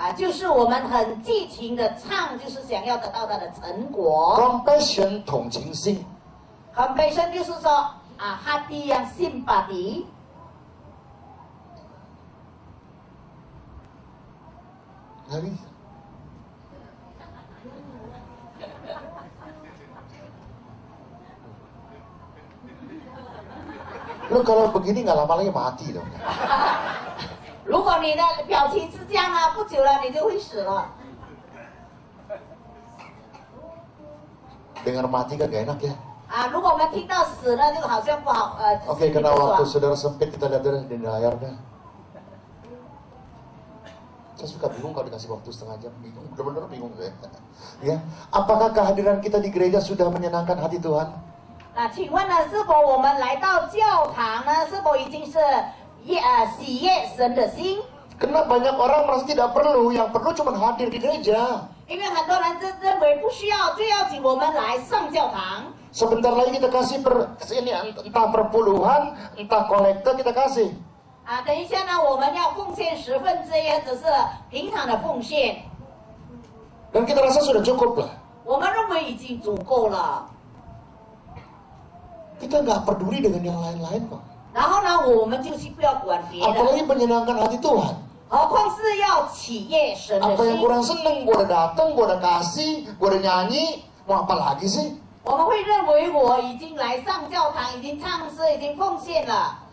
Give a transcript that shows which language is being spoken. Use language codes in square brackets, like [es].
[zh] 就是我们很激情的唱，就是想要得到它的成果。 Compassion 同情心。 Compassion 就是说 [id] hati yang simpati. Nggak bisa. Lu kalau begini nggak lama lagi mati dong. [zh] 如果你的表情是这样呢，不久了你就会死了。 [id] Dengar mati kan gak enak ya. [zh] 如果我们听到死了，就好像不好 [id] Oke, karena waktu saudara sempit kita lihat di layar deh. Saya suka bingung kalau dikasih waktu setengah jam, bingung, benar-benar bingung saya. Ya, apakah kehadiran kita di gereja sudah menyenangkan hati Tuhan? [zh] 那请问呢，是否我们来到教堂呢？是否已经是喜悦神的心？ [id] Karena banyak orang merasa tidak perlu, yang perlu cuma hadir di gereja. [zh] 因为很多人认为不需要，最要紧我们来上教堂。 [id] Sebentar lagi kita kasih ini entah perpuluhan, entah kolektor kita kasih. [zh] 等一下呢，我们要奉献10分之一，只是平常的奉献。 [id] Dan kita rasa sudah cukup lah. [zh] 我们认为已经足够了。 [id] Kita nggak peduli dengan yang lain-lain kok. [zh] 然后呢，我们就是不要管别的， [id] Apalagi menyenangkan hati Tuhan. [zh] 何况是要喜悦神的 [id] Apa yang [zh] 心。 [id] kurang seneng, gua udah datang, gua udah kasih, gua udah nyanyi, mau apa lagi sih? [zh] 我们会认为我已经来上教堂，已经唱诗，已经奉献了。